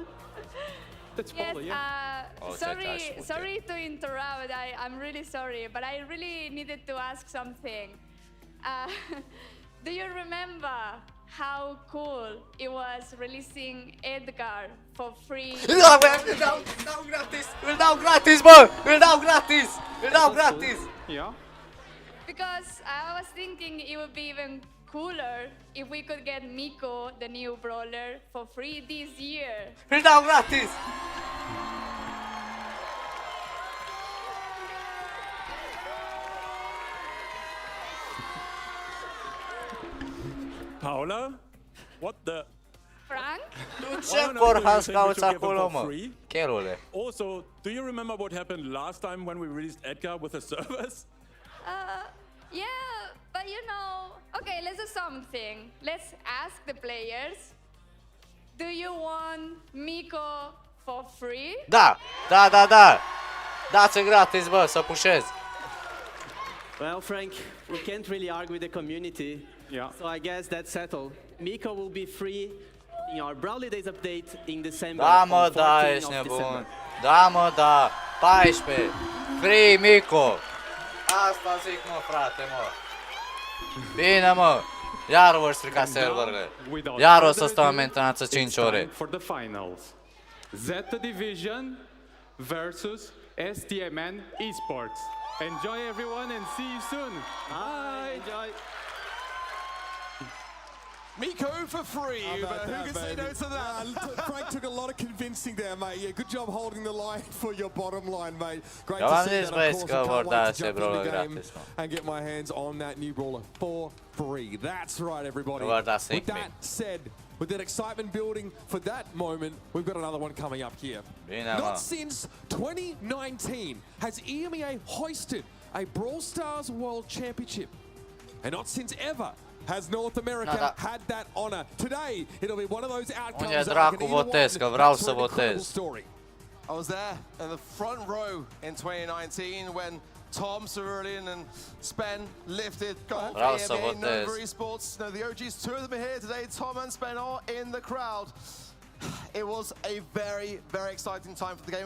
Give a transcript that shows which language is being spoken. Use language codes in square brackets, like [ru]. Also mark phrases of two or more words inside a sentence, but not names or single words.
[en] That's Yes. Paula, yeah. Oh, Sorry to interrupt. I'm really sorry, but I really needed to ask something. Do you remember how cool it was releasing Edgar for free? [ro] Îl dau, bă, îl dau gratis. Îl dau gratis, bă. Îl dau gratis. Îl dau gratis. [en] Yeah. Because I was thinking it would be even cooler if we could get Miko, the new brawler, for free this year. [ro] Îl dau gratis. [en] Paula? What the? Frank? [ro] Tu ce porhas cauți acolo, mă? Cherule. [en] Also, do you remember what happened last time when we released Edgar with the servers? Yeah, but you know, okay, let's do something. Let's ask the players. Do you want Miko for free? [ro] Da, da, da, da. Dați-l gratis, bă, să pușez. [en] Well, Frank, we can't really argue with the community. Yeah. So I guess that's settled. Miko will be free in our Brawly Days update in December. [ro] Da, [en] on [ro] mă, da, [en] 14th [ro] ești [en] of [ro] nebun. [en] December. [ro] Da, mă, da. 14. [en] Free Miko. [ro] Asta zic, mă, frate, mă. Bine, mă. Iar vor strica serverele. [en] Without [ro] Iar o [en] further [ro] să stăm în [en] ado, [ro] mentenață [en] it's [ro] 5 [en] time [ro] ore. [en] for the finals. Zeta Division versus STMN Esports. Enjoy everyone and see you soon. Bye. Enjoy. Miko for free, but who can say no to that? Frank took a lot of convincing there, mate. Yeah, good job holding the line for your bottom line, mate. Great [ro] Eu [en] to [ro] am [en] see [ro] zis, [en] that, [ro] băi, [en] of course. [ro] că [en] I [ro] vor [en] can't [ro] da [en] wait to [ro] se [en] jump in [ro] brawler [en] the game [ro] gratis, mă. [en] and get my hands on that new brawler for free. That's right, everybody. [ro] Vor da [en] With [ro] sick, [en] that said, with that excitement building for that moment, we've got another one coming up here. [ro] Bine, mă. [en] Not since 2019 has EMEA hoisted a Brawl Stars World Championship. And not since ever has North America had that honor. Today, it'll be one of those outcomes [ro] Unde [en] that [ro] dracu [en] can either [ro] votez, [en] one. [ro] că vreau [en] That's [ro] să [en] an incredible [ro] votez. [en] story. I was there in the front row in 2019 when Tom, Cerulean and Spen lifted gold for [ro] Vreau să [en] AMA [ro] votez. [en] Nova Esports. No, the OGs, two of them are here today. Tom and Spen are in the crowd. It was a very, very exciting time for the game.